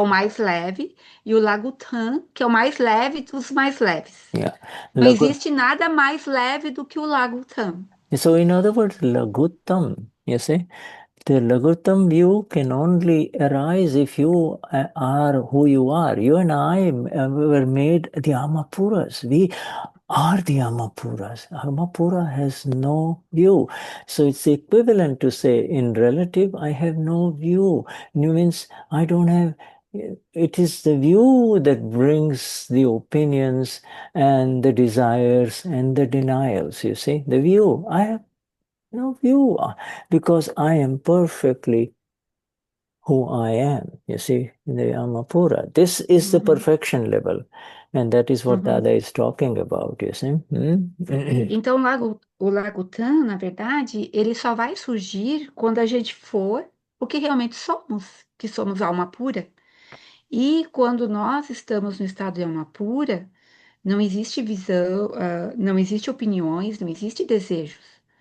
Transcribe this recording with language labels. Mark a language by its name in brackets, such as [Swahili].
[Portuguese] o mais leve, e o lagutan, que é o mais leve dos mais leves. Yeah. Não [English] Lagu. [Portuguese] existe nada mais leve do que o lagutan. [English] So in other words, Lagutam, you see, the Lagutam view can only arise if you are who you are. You and I were made the Amapuras. We are the Amapuras. Amapura has no view. So it's equivalent to say, in relative, I have no view. Means I don't have. It is the view that brings the opinions and the desires and the denials, you see. The view. I have no view because I am perfectly who I am, you see, in the Amapura. This is the Uhum, perfection level. And that is what uhum. Dada is talking about, you see. [Portuguese] Então, o lagutan, na verdade, ele só vai surgir quando a gente for o que realmente somos, que somos alma pura. E quando nós estamos no estado de alma pura, não existe visão, não existe opiniões, não existe desejos.